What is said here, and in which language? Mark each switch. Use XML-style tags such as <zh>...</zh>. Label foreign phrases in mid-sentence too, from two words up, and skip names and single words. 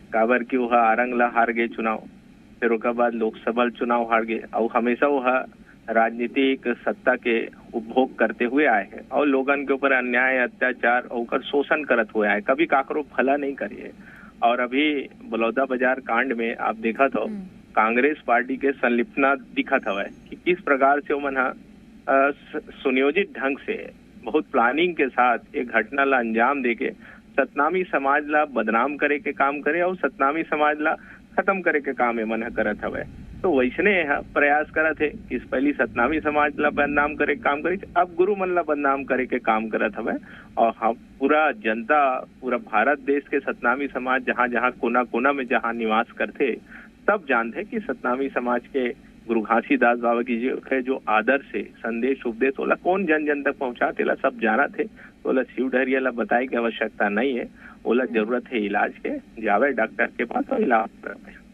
<hne>काबर की वह आरंगला हार गए चुनाव, फिर उसके बाद लोकसभा चुनाव हार गए और हमेशा वह राजनीतिक सत्ता के उपभोग करते हुए आए हैं और लोगन के ऊपर अन्याय अत्याचार और शोषण करत हुए आए, कभी काकरो भला नहीं करिए। और अभी बलौदा बाजार कांड में आप देखा तो कांग्रेस पार्टी के संलिप्तना दिखत हवा कि किस प्रकार से वो सुनियोजित ढंग से बहुत प्लानिंग के साथ एक घटना ला अंजाम देके सतनामी समाज ला बदनाम करे के काम करे और सतनामी समाज ला खत्म करे के काम मन करत हवे। तो वैसने प्रयास करत है कि पहली सतनामी समाज ला बदनाम करे के काम करे, अब गुरु मन ला बदनाम करे के काम करत हवे। और हम पूरा जनता, पूरा भारत देश के सतनामी समाज जहाँ जहाँ कोना कोना में जहाँ निवास करते सब जानते कि सतनामी समाज के गुरु घासीदास बाबा की जो आदर्श है, संदेश उपदेश ओला कौन जन जन तक पहुंचाते ला सब जाना थे। तो ओला शिव डहरिया ला बताई की आवश्यकता नहीं है, ओला जरूरत है इलाज के, जावे डॉक्टर के पास और इलाज करवाए।</hne>